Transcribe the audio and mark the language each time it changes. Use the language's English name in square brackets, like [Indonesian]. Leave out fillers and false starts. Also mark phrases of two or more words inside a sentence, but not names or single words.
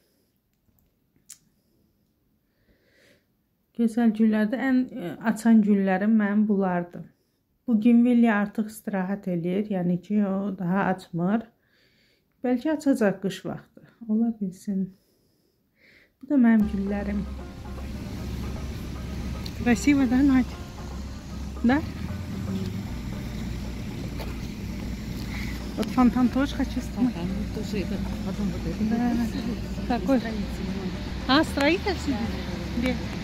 [Azerbaijani] Gözəl güllərdə ən açan güllərim mənim bunlardır. Buginvilya artıq istirahət eləyir, yəni ki, o daha açmır. Bəlkə açacaq qış vaxtı, ola bilsin. Bu da mənim güllərim. [Russian] Красиво, да, Надь? Да? Вот фонтан тоже хочу снять. Тоже это, потом вот это. Да. Какой? А, строительный? Где?